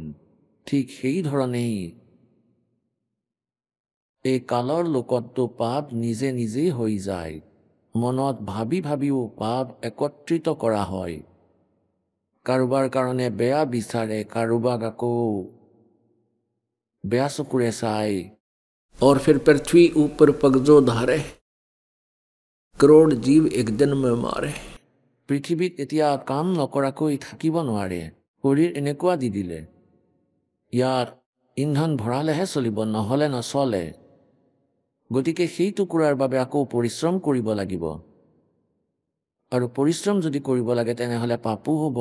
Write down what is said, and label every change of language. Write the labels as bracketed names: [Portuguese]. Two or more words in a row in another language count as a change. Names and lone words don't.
[Assamese] ঠিক সেই ধৰণেই এই কালৰ লোকততো পাপ নিজে নিজেই হৈ যায়। মনত ভাবি ভাবিও পাপ একত্ৰিত কৰা হয়। কাৰোবাৰ কাৰণে বেয়া বিচাৰে, কাৰোবাক আকৌ বেয়া চকুৰে চাই। [Hindi] और फिर पृथ्वी ऊपर पगजो धारे, करोड़ जीव एक दिन में मारे। [Assamese] পৃথিৱীত এতিয়া কাম নকৰাকৈ থাকিব নোৱাৰে। শৰীৰ এনেকুৱা দি দিলে, ইয়াত ইন্ধন ভৰালেহে চলিব, নহ'লে নচলে। গতিকে সেই টুকুৰাৰ বাবে আকৌ পৰিশ্ৰম কৰিব লাগিব। আৰু পৰিশ্ৰম যদি কৰিব লাগে তেনেহ'লে পাপো হ'ব।